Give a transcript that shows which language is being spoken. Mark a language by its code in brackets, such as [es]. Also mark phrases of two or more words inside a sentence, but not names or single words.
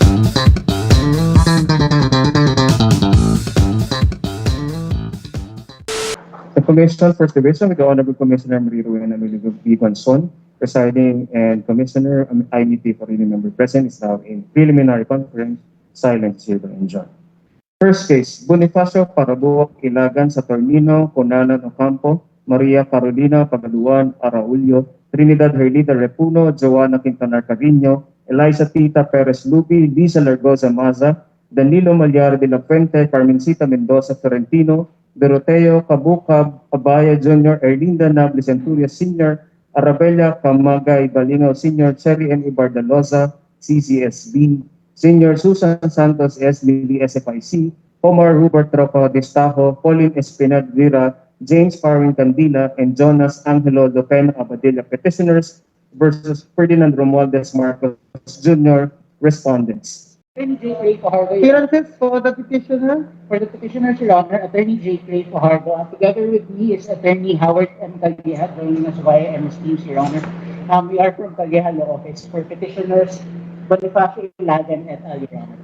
[en] The Commission, First Division, with the Honorable Commissioner Marie Rowena B. Gonzon, presiding, and Commissioner IEP for any member present is now in preliminary conference. Silent, Silver, and John. First case, Bonifacio Parabuok, Ilagan, Saturnino, Conalan Ocampo, Maria Carolina Pagaluan, Araulio, Trinidad Herlida Repuno, Joanna Quintanar Carino, Eliza Tita Perez Lupi, Lisa Largoza Maza, Danilo Malyar de la Fuente, Carmencita Mendoza Florentino, Doroteo Cabukab Abaya Jr., Erlinda Nable Centuria Sr., Arabella Camagay Balingaw Sr., Cherry M. Ibardaloza, CCSB, Senior Susan Santos SBD SFIC, Omar Hubert Tropa Destajo, Pauline Espinad Vera, James Parwin Candila, and Jonas Angelo Lopena Abadilla petitioners versus Ferdinand Romualdez Marcos Jr. respondents. Attorney J. Ray Fajardo. Appearances for the petitioner. For the petitioners, Your Honor, Attorney J. Ray Fajardo. And together with me is Attorney Howard M. Calleja, joining us via MS Teams, Your Honor. We are from Calleja Law Office. For petitioners, Bonifacio Ilagan et al., Your Honor.